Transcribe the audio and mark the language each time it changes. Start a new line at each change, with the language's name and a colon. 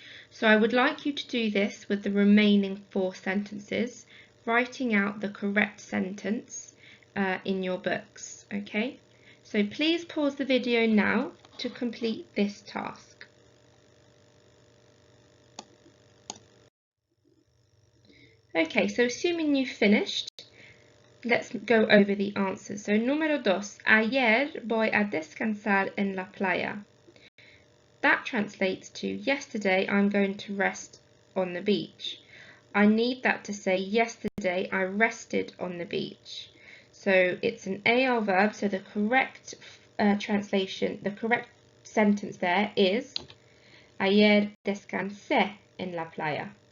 English: So I would like you to do this with the remaining 4 sentences, writing out the correct sentence in your books, okay? So please pause the video now to complete this task. Okay, so assuming you've finished, let's go over the answers.
Spanish: So número 2, ayer voy a descansar en la playa.
English: That translates to yesterday I'm going to rest on the beach. I need that to say yesterday I rested on the beach. So it's an AR verb, so the correct translation, the correct sentence there is
Spanish: ayer descansé en la playa.